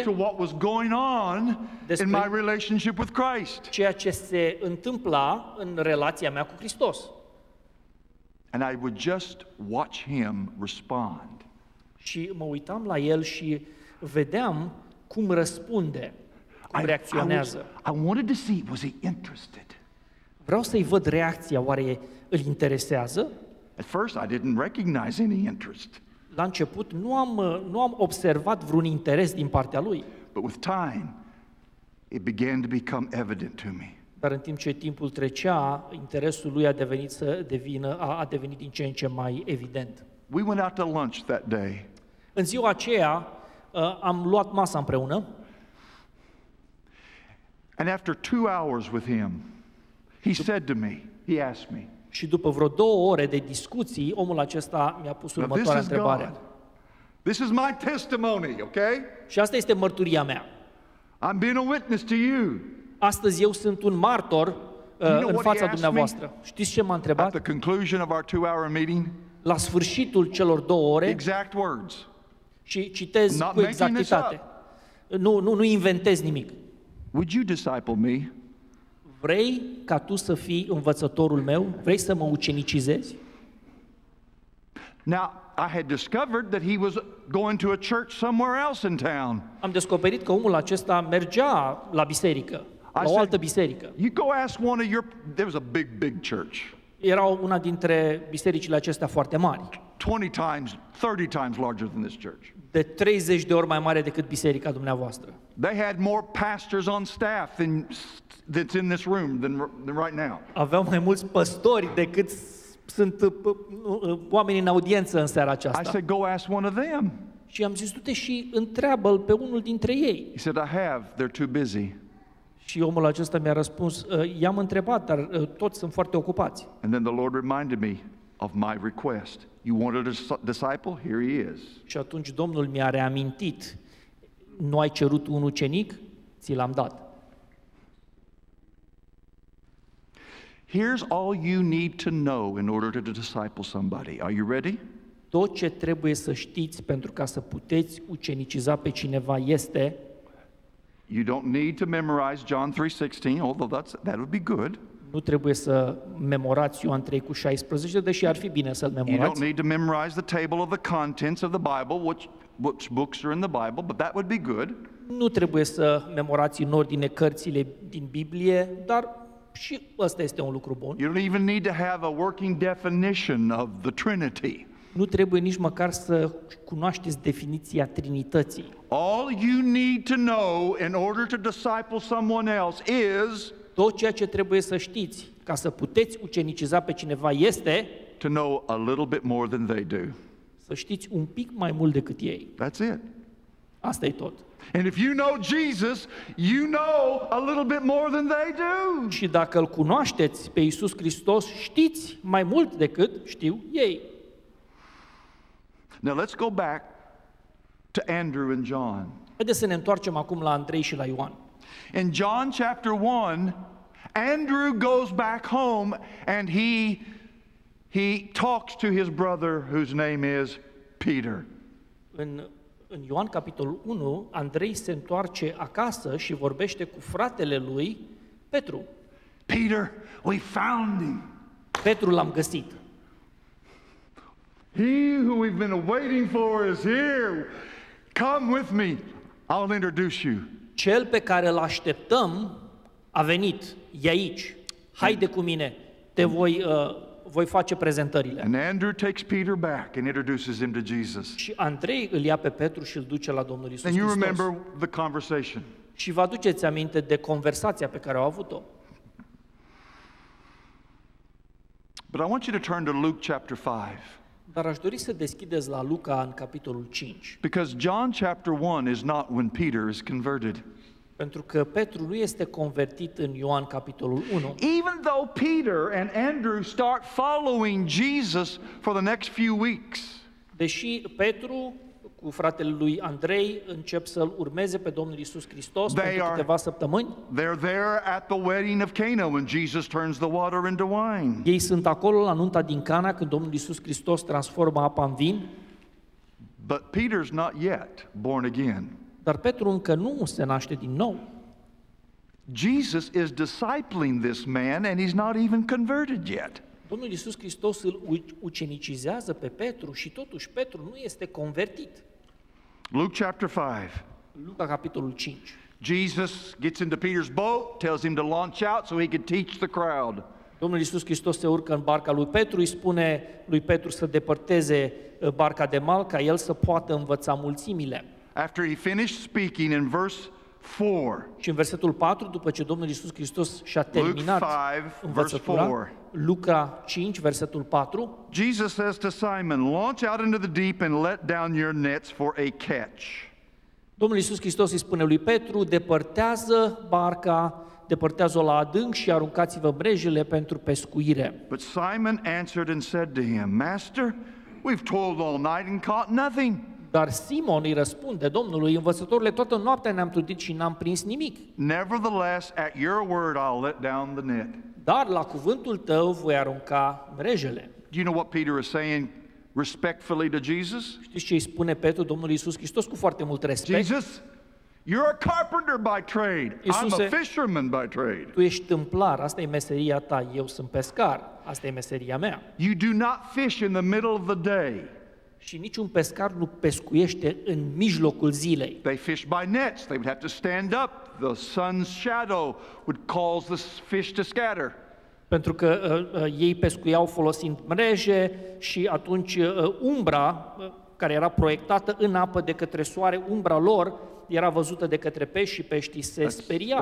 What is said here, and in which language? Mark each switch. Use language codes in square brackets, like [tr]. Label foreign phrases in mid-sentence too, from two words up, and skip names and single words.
[en] to what was going on in [ro] Despre- [en] my relationship with Christ. [ro] ceea ce se întâmpla în relația mea cu Hristos. [en] And I would just watch him respond. [ro] Și mă uitam la el și vedeam cum răspunde, cum reacționează. [en] I wanted to see, was he interested? [ro] Vreau să-i văd reacția, oare îl interesează? [en] At first, I didn't recognize any interest. [ro] La început nu am observat vreun interes din partea lui, [en] But with time, it began to become evident to me. [ro] dar în timp ce timpul trecea, interesul lui a devenit din ce în ce mai evident. [en] We went out to lunch that day. [ro] În ziua aceea am luat masa împreună [en] And after 2 hours with him, he said to me, he asked me, [ro] și după vreo 2 ore de discuții, omul acesta mi-a pus [en] now this [ro] următoarea [en] is [ro] întrebare. [en] God. This is my testimony, okay? [ro] Și asta este mărturia mea. [en] I'm being a witness to you. [ro] Astăzi eu sunt un martor [en] know [ro] în [en] what he [ro] fața [en] asked [ro] dumneavoastră. Știți ce m-a [en] At [ro] întrebat? [en] the conclusion of our 2-hour meeting, [ro] La sfârșitul celor 2 ore, [en] exact words. [ro] și citez [en] Not [ro] cu [en] making this [ro] exactitate. Nu inventez nimic. [en] Would you disciple me? [ro] Vrei ca tu să fii învățătorul meu? Vrei să mă ucenicizezi? [en] Now, I had discovered that he was going to a church somewhere else in town. [ro] Am descoperit că omul acesta mergea la biserică, la o altă biserică. [en] You go ask one of your, there was a big church. [ro] erau una dintre bisericile acestea foarte mari, [en] 20 times, 30 times larger than this church. [ro] de 30 de ori mai mare decât biserica dumneavoastră. [en] They had more pastors on staff that's in this room than right now. [ro] Aveau mai mulți păstori decât sunt oameni în audiență în seara [en] I [ro] aceasta. [en] said, go ask one of them. [ro] Și am zis, du-te și întreabă-l pe unul dintre ei. [en] He said, I have, they're too busy. [ro] Și omul acesta mi-a răspuns, i-am întrebat, dar toți sunt foarte ocupați. [en] And then the Lord reminded me of my request. You wanted a disciple? Here he is. [ro] Și atunci Domnul mi-a reamintit, nu ai cerut un ucenic? Ți l-am dat. [en] Here's all you need to know in order to disciple somebody. Are you ready? [ro] Tot ce trebuie să știți pentru ca să puteți uceniciza pe cineva este, [en] You don't need to memorize John 3:16, although that would be good. [ro] nu trebuie să memorați Ioan 3:16, deși ar fi bine să-l [en] You don't [ro] memorați. [en] need to memorize the table of the contents of the Bible, which books are in the Bible, but that would be good. [ro] Nu trebuie să memorați în ordine cărțile din Biblie, dar și ăsta este un lucru bun. [en] You don't even need to have a working definition of the Trinity. [ro] Nu trebuie nici măcar să cunoașteți definiția Trinității. [en] All you need to know in order to disciple someone else is [ro] Tot ceea ce trebuie să știți ca să puteți uceniciza pe cineva este [en] to know a little bit more than they do. [ro] să știți un pic mai mult decât ei. [en] That's it. [ro] Asta e tot. [en] And if you know Jesus, you know a little bit more than they do. [ro] Și dacă îl cunoașteți pe Iisus Hristos, știți mai mult decât știu ei. [en] Now let's go back to Andrew and John. [ro] Haideți să ne întoarcem acum la Andrei și la Ioan. [en] In John chapter 1, Andrew goes back home and he talks to his brother whose name is Peter. [ro] În Ioan capitolul 1, Andrei se întoarce acasă și vorbește cu fratele lui, Petru. [en] Peter, we found him. [ro] Petru l-am găsit. [en] He who we've been waiting for is here. Come with me. I'll introduce you. [ro] Cel pe care îl așteptăm a venit, e aici. Haide cu mine, te voi face prezentările. [en] And Andrew takes Peter back and introduces him to Jesus. [ro] Și Andrei îl ia pe Petru și îl duce la Domnul Iisus [en] And you [ro] Hristos. [en] remember the conversation. [ro] Și vă aduceți aminte de conversația pe care au avut-o. [en] But I want you to turn to Luke chapter 5. [ro] Dar aș dori să deschideți la Luca în capitolul 5. [en] Because John chapter 1 is not when Peter is converted. [ro] Pentru că Petru nu este convertit în Ioan capitolul 1. [en] Even though Peter and Andrew start following Jesus for the next few weeks, [ro] Deși Petru cu fratele lui Andrei încep să-L urmeze pe Domnul Iisus Hristos pentru câteva săptămâni, [en] they're there at the wedding of Cana when Jesus turns the water into wine. [ro] ei sunt acolo la nunta din Cana când Domnul Iisus Hristos transformă apa în vin, [en] But Peter's not yet born again. [ro] dar Petru încă nu se naște din nou. [en] Jesus is discipling this man and he's not even converted yet. [ro] Domnul Iisus Hristos îl ucenicizează pe Petru și totuși Petru nu este convertit. [en] Luke chapter 5. [ro] Luca capitolul 5. [en] Jesus gets into Peter's boat, tells him to launch out so he could teach the crowd. [ro] Domnul Iisus Hristos se urcă în barca lui Petru, îi spune lui Petru să depărteze barca de mal ca el să poată învăța mulțimile. [en] After he finished speaking in verse 4, [ro] Și în versetul 4, după ce Domnul Iisus Hristos și-a terminat [en] Luke 5, [ro] învățătura, [en] verse 4. [ro] Luca 5, versetul 4, [en] Jesus says to Simon, launch out into the deep and let down your nets for a catch. [ro] Domnul Iisus Hristos îi spune lui Petru, depărtează barca, depărtează-o la adânc și aruncați-vă mrejele pentru pescuire. [en] But Simon answered and said to him, Master, we've toiled all night and caught nothing. [ro] Dar Simon îi răspunde Domnului, învățătorule, toată noaptea ne-am trudit și n-am prins nimic. [en] Nevertheless, at your word, I'll let down the net. [ro] Dar la cuvântul tău voi arunca mrejele. [en] Do you know what Peter is saying respectfully to Jesus? [ro] Știți ce îi spune Petru Domnului Iisus Hristos cu foarte mult respect? [en] Jesus, you're a carpenter by trade. I'm a fisherman by trade. [ro] Tu ești tâmplar, asta e meseria ta, eu sunt pescar, asta e meseria mea. [en] You do not fish in the middle of the day. [ro] Și niciun pescar nu pescuiește în mijlocul zilei. [en] They fish by nets. They would have to stand up. The sun's shadow would cause the fish to scatter. [ro] Pentru că ei pescuiau folosind mreje și atunci umbra care era proiectată în apă de către soare, umbra lor era văzută de către pești și peștii se speriau.